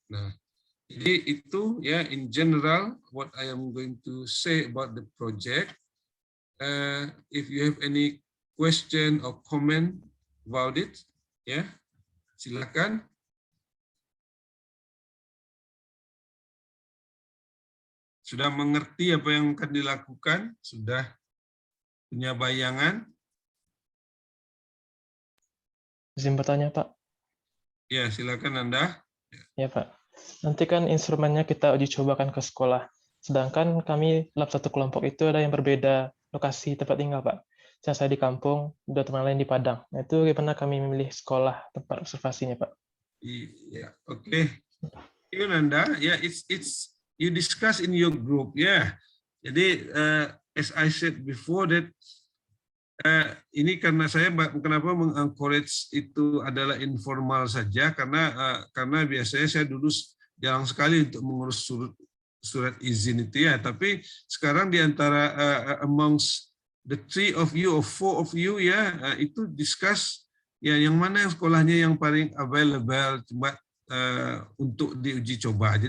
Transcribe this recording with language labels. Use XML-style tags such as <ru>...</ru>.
<id>Nah, jadi itu, ya,</id> <en>in general what I am going to say about the project. If you have any question or comment about it,</en> <id>ya, silakan. Sudah mengerti apa yang akan dilakukan? Sudah punya bayangan? Izin bertanya, Pak. Ya, silakan Anda. Ya, Pak. Nanti kan instrumennya kita uji cobakan ke sekolah. Sedangkan kami dalam satu kelompok itu ada yang berbeda lokasi tempat tinggal, Pak. Misalnya saya di kampung, udah teman lain di Padang. Nah, itu gimana kami memilih sekolah tempat observasinya, Pak? Iya, oke.</id> <en>Even Anda, ya, it's you discuss in your group, ya.</en> <id>Jadi</id> <en>as I said before</en> <id>that ini karena saya kenapa mengencourage itu adalah informal saja, karena biasanya saya dulu jarang sekali untuk mengurus surat izin itu, ya. Tapi sekarang di antara</id> <en>amongst the 3 of you</en> <id>or 4 of you, ya, itu discuss, ya, yang mana sekolahnya yang paling available cuma untuk diuji coba.</id>